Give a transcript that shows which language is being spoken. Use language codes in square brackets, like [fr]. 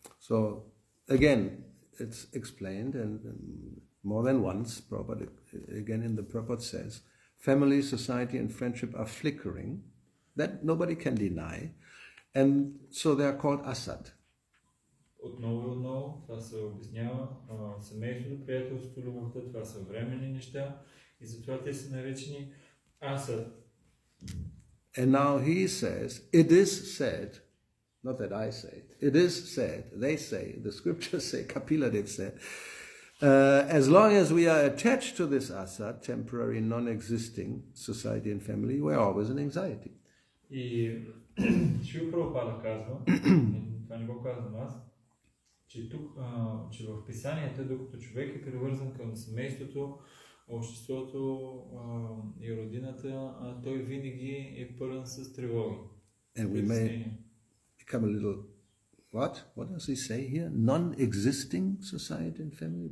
[en] So again, it's explained and more than once, Prabhupada again in the Prabhupada says, family, society and friendship are flickering. That nobody can deny. And so they are called asad. [bg] Отново, това се обяснява. Семейството, приятелството, любовта, това са временни неща и затова те са наречени асад. [en] And now he says, it is said, not that I say it is said, they say, the scriptures say, Kapila Dev said, as long as we are attached to this asad, temporary, non-existing society and family, we are always in anxiety. [bg] И Шрила Прабхупада казва, това не го казвам аз, че тук, че в писанията, докато човек е привързан към семейството, обществото и родината, той винаги е пълен с тревоги. [en] And we may become a little, what? What does he say here? Non-existing society and family?